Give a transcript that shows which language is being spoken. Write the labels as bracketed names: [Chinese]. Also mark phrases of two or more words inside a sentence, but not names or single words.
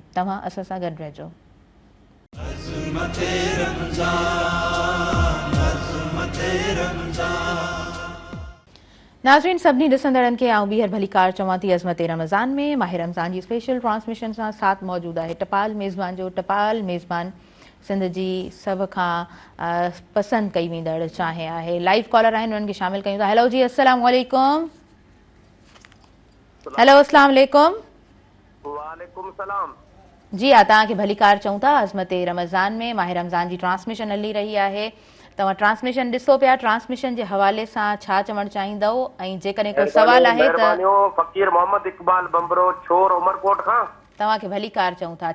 [Sindhi] तव्हां असां सां गॾु रहिजो। नाज़रीन सभिनी ॾिसंदड़नि खे आऊं ॿीहर भली कार चवां थी अज़मत रमज़ान में माह रमज़ान जी [English] special transmission [Sindhi] सां साथ मौजूदु आहे टपाल मेज़बान जो। टपाल मेज़बान सिंध जी सभ खां पसंदि कई वेंदड़ चाहे आहे। लाइव कॉलर आहिनि, उन्हनि खे शामिल कयूं था। हेलो जी, [Arabic] السلام عليكم. हेलो, السلام عليكم. وعليكم السلام. [Sindhi] जी हा, तव्हांखे भली कार चऊं था। अज़मत रमज़ान में माह रमज़ान जी ट्रांसमिशन हली रही आहे। तव्हां ट्रांसमिशन ॾिसो पिया, ट्रांसमिशन जे हवाले सां छा चवणु चाहींदव ऐं जेकॾहिं को सवाल आहे त फ़कीर मोहम्मद इकबाल बंबरो छोर उमरकोट खां तव्हांखे भली कार चऊं था।